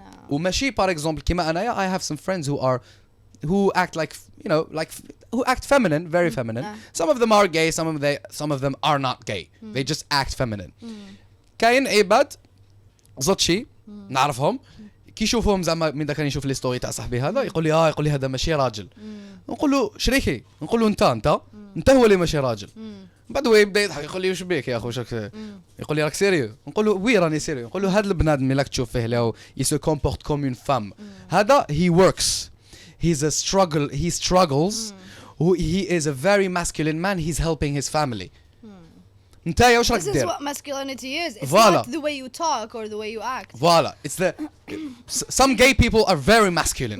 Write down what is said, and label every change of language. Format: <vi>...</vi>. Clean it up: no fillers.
<ar>وماشي</ar> <fr>par exemple</fr> <ar>كيما أنايا</ar> <en>I have some friends who act like, you know, like who act feminine, very feminine. Some of them are gay, some of them are not gay. They just act feminine.</en> <ar>كاين عباد زوتشي نعرفهم كي يشوفوهم زعما من ذاك يشوف لي ستوري تاع صاحبي هذا يقول لي هذا ماشي راجل. نقول له شريكي، نقول له انت هو اللي ماشي راجل. بعد هو يبدا يضحك يقول لي واش بيك يا اخو يقول لي راك سيريو، نقول له وي راني سيريو. نقول له هذا البنادم اللي راك تشوف فيه اللي يسو كومبورت كوم اون فام هذا</ar> <en>he works. He struggles. He is a very masculine man. He's helping his family.</en> <ar>نتايا واش راك</ar> <en>This is</en> <ar>دير؟</ar> <en>what masculinity is. It's</en> <fr>Voilà.</fr> <en>not the way you talk or the way you act.</en> <fr>Voilà.</fr> <en>It's the some gay people are very masculine.</en>